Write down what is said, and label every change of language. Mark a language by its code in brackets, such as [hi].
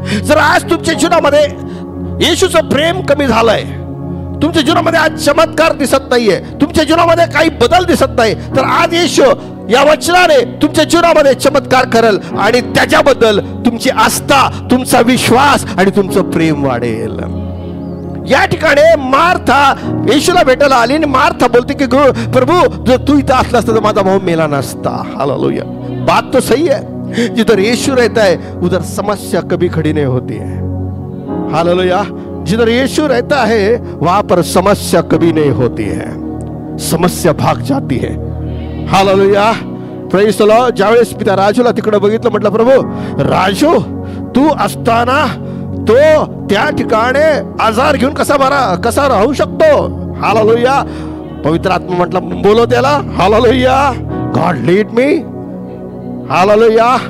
[mr] जर आज तुमच्या जीवनामध्ये येशूचं प्रेम कमी झालंय, तुमच्या जीवनामध्ये आज चमत्कार दिसत नाहीये, तुमच्या जीवनामध्ये काही बदल दिसत नाही, तर आज येशू या वचनाने तुमच्या जीवनामध्ये चमत्कार करेल आणि त्याच्याबद्दल तुमची आस्था, तुमचा विश्वास आणि तुमचं प्रेम वाढेल. या ठिकाणी मार्था येशूला भेटायला आली आणि मार्था बोलते की प्रभू, जर तू इथं असला असता तर माझा भाऊ मेला नसता. [hi] हालेलुया. बात तो सही है. जिधर यीशु रहता है उधर समस्या कभी खड़ी नहीं होती है. हालेलुया. जिधर यीशु रहता है वहां पर समस्या कभी नहीं होती है, समस्या भाग जाती है. [en] Hallelujah. Praise the Lord. [mr] ज्यावेळेस पिता राजूला तिकडे बघितलं, म्हटलं प्रभू, राजू तू असताना तो त्या ठिकाणी आजार घेऊन कसा राहू शकतो? हालेलुया. पवित्र आत्मा म्हटलं, बोलो त्याला. Hallelujah. [en] God lead me. [mr] Hallelujah.